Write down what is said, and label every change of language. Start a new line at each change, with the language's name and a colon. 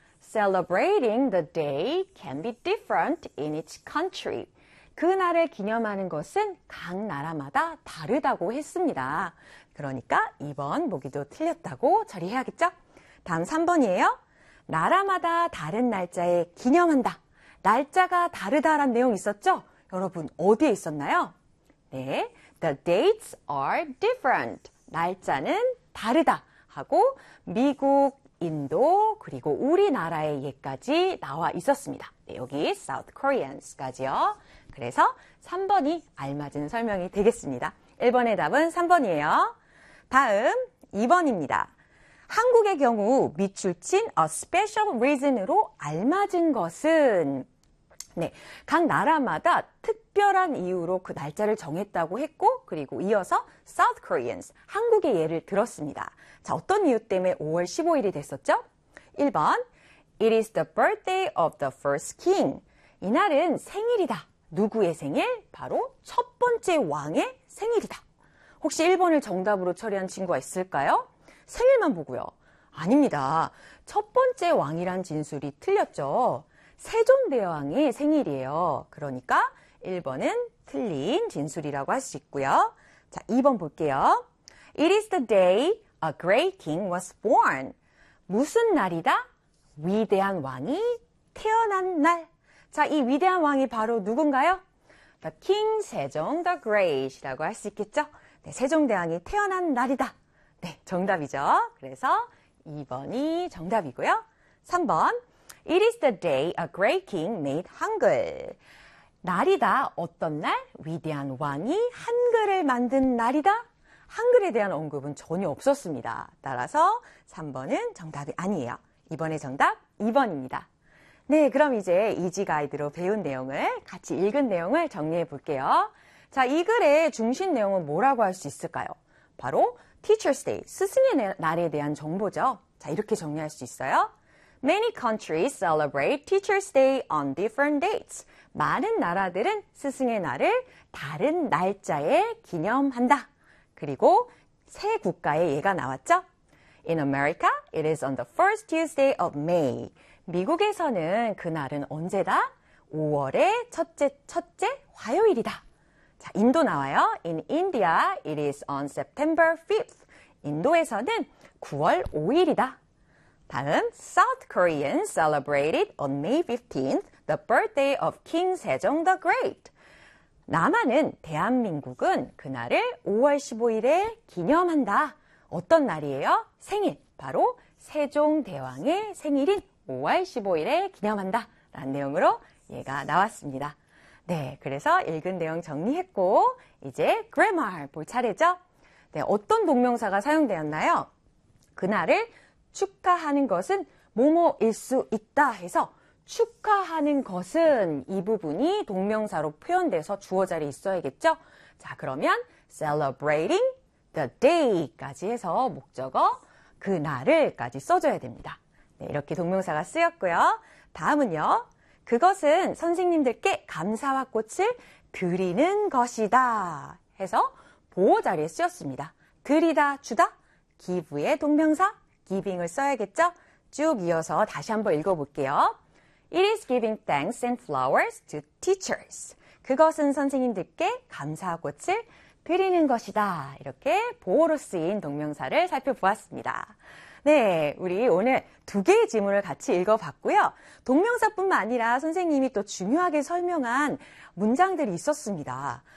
English: Celebrating the day can be different in each country.
Korean: 그날을 기념하는 것은 각 나라마다 다르다고 했습니다. 그러니까 2번 보기도 틀렸다고 처리해야겠죠? 다음 3번이에요. 나라마다 다른 날짜에 기념한다. 날짜가 다르다란 내용 있었죠? 여러분, 어디에 있었나요?
English: 네, the dates are different.
Korean: 날짜는 다르다 하고 미국, 인도, 그리고 우리나라의 예까지 나와 있었습니다. 네, 여기 South Koreans까지요. 그래서 3번이 알맞은 설명이 되겠습니다. 1번의 답은 3번이에요. 다음 2번입니다. 한국의 경우 밑줄 친
English: a special reason
Korean: 으로 알맞은 것은 네, 각 나라마다 특별한 이유로 그 날짜를 정했다고 했고, 그리고 이어서 South Koreans, 한국의 예를 들었습니다. 자, 어떤 이유 때문에 5월 15일이 됐었죠?
English: 1번, It is the birthday of the first king.
Korean: 이날은 생일이다. 누구의 생일? 바로 첫 번째 왕의 생일이다. 혹시 1번을 정답으로 처리한 친구가 있을까요? 생일만 보고요. 아닙니다. 첫 번째 왕이란 진술이 틀렸죠. 세종대왕의 생일이에요. 그러니까 1번은 틀린 진술이라고 할수 있고요. 자, 2번 볼게요.
English: It is the day a great king was born.
Korean: 무슨 날이다? 위대한 왕이 태어난 날. 자, 이 위대한 왕이 바로 누군가요? The King Sejong the Great이라고 할수 있겠죠? 네, 세종대왕이 태어난 날이다. 네, 정답이죠. 그래서 2번이 정답이고요. 3번.
English: It is the day a great king made Hangul.
Korean: 날이다. 어떤 날? 위대한 왕이 한글을 만든 날이다. 한글에 대한 언급은 전혀 없었습니다. 따라서 3번은 정답이 아니에요. 이번에 정답 2번입니다. 네, 그럼 이제 이지 가이드로 배운 내용을 같이 읽은 내용을 정리해 볼게요. 자, 이 글의 중심 내용은 뭐라고 할수 있을까요? 바로 Teacher's Day, 스승의 날에 대한 정보죠. 자, 이렇게 정리할 수 있어요.
English: Many countries celebrate Teacher's Day on different dates.
Korean: 많은 나라들은 스승의 날을 다른 날짜에 기념한다. 그리고 세 국가의 예가 나왔죠?
English: In America, it is on the first Tuesday of May.
Korean: 미국에서는 그날은 언제다? 5월의 첫째 화요일이다. 자, 인도 나와요.
English: In India, it is on September 5th.
Korean: 인도에서는 9월 5일이다.
English: 다음, South Koreans celebrated on May 15th, the birthday of King Sejong the Great.
Korean: 남한은, 대한민국은 그날을 5월 15일에 기념한다. 어떤 날이에요? 생일. 바로 세종대왕의 생일인 5월 15일에 기념한다. 라는 내용으로 얘가 나왔습니다. 네, 그래서 읽은 내용 정리했고, 이제 grammar 볼 차례죠? 네, 어떤 동명사가 사용되었나요? 그날을 축하하는 것은 뭐뭐일 수 있다 해서 축하하는 것은 이 부분이 동명사로 표현돼서 주어 자리에 있어야겠죠? 자, 그러면
English: celebrating the day
Korean: 까지 해서 목적어 그날을까지 써줘야 됩니다. 네, 이렇게 동명사가 쓰였고요. 다음은요. 그것은 선생님들께 감사와 꽃을 드리는 것이다 해서 보어 자리에 쓰였습니다. 드리다, 주다, give의 동명사. giving을 써야겠죠? 쭉 이어서 다시 한번 읽어볼게요.
English: It is giving thanks and flowers to teachers.
Korean: 그것은 선생님들께 감사와 꽃을 드리는 것이다. 이렇게 보어로 쓰인 동명사를 살펴보았습니다. 네, 우리 오늘 두 개의 지문을 같이 읽어봤고요. 동명사뿐만 아니라 선생님이 또 중요하게 설명한 문장들이 있었습니다.